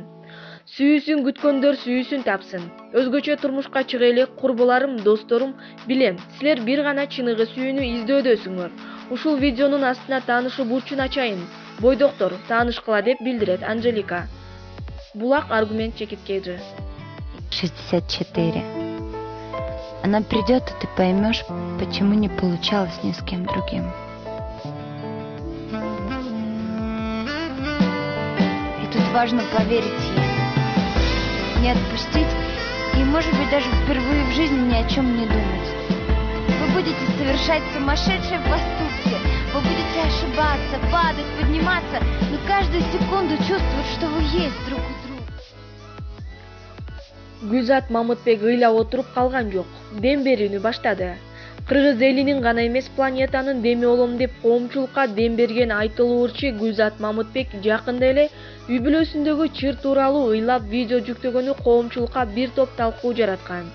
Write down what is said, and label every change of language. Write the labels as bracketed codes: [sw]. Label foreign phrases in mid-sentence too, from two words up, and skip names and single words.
[ky] Сүйүүсүн күткөндөр сүйүүсүн тапсын. Өзгөчө турмушка чыга элек курбуларым, досторум, билем, силер бир гана чыныгы сүйүүнү издөөдөсүңөр. Ушул видеонун астына таанышуу бурчун ачайын. Бойдоктор, таанышкыла деп билдирет Анжелика. Булак аргумент чекиткейди. 64. [ru] Она придет, и ты поймешь, почему не получалось ни с кем другим. И тут важно поверить ей, не отпустить и, может быть, даже впервые в жизни ни о чем не думать. Вы будете совершать сумасшедшие поступки, вы будете ошибаться, падать, подниматься, но каждую секунду чувствовать, что вы есть друг у друга. [ky] Гүлзат Мамытбек ыйлап отуруп калган жок. Дем берүүнү баштады. Кыргыз элинин гана эмес, планетанын деми болом деп коомчулукка дем берген айтылуу ырчы Гүлзат Мамытбек жакында эле үй бүлөсүндөгү чыр тууралуу ыйлап видео жүктөгөнү коомчулукка бир топ талкуу жараткан.